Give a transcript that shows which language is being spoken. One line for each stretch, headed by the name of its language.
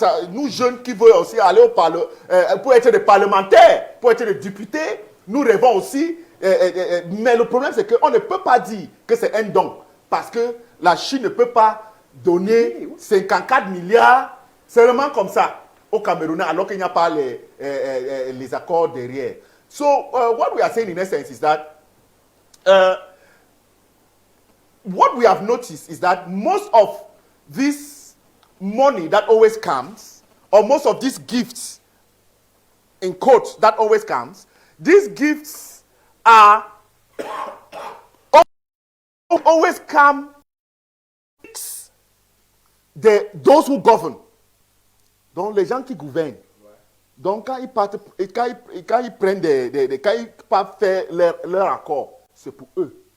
French: Nous jeunes qui veulent aussi aller au Parlement, pour être des parlementaires, pour être des députés, nous rêvons aussi. Mais le problème, c'est qu'on ne peut pas dire que c'est un don. Parce que la Chine ne peut pas donner 54 milliards seulement comme ça aux Camerounais, alors qu'il n'y a pas les accords derrière.
English: So, what we are saying in essence is that what we have noticed is that most of this money that always comes, or most of these gifts, in quotes, that always comes, these gifts are always come those who govern.
French: Donc les gens qui gouvernent. Donc quand ils partent, quand ils prennent quand ils partent faire leur accord, c'est pour eux.